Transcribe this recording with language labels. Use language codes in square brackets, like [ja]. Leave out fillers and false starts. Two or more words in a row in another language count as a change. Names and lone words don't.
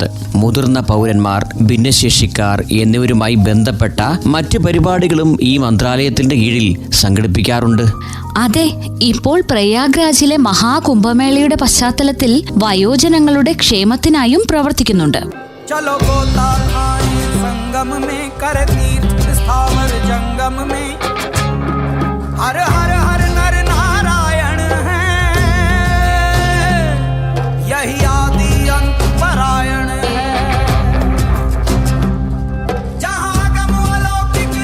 [ml] മുതിർന്ന പൗരന്മാർ, ഭിന്നശേഷിക്കാർ എന്നിവരുമായി ബന്ധപ്പെട്ട മറ്റ് പരിപാടികളും ഈ മന്ത്രാലയത്തിന്റെ കീഴിൽ സംഘടിപ്പിക്കാറുണ്ട്. അതെ, ഇപ്പോൾ പ്രയാഗ്രാജിലെ മഹാകുംഭമേളയുടെ പശ്ചാത്തലത്തിൽ വയോജനങ്ങളുടെ ക്ഷേമത്തിനായും പ്രവർത്തിക്കുന്നുണ്ട്. [hi] चलो गोता खाएं संगम में, कर तीर्थ स्थावर जंगम में, हर हर हर नर नारायण है, यही आदि अंत परायण है, जहाँ गम आलोक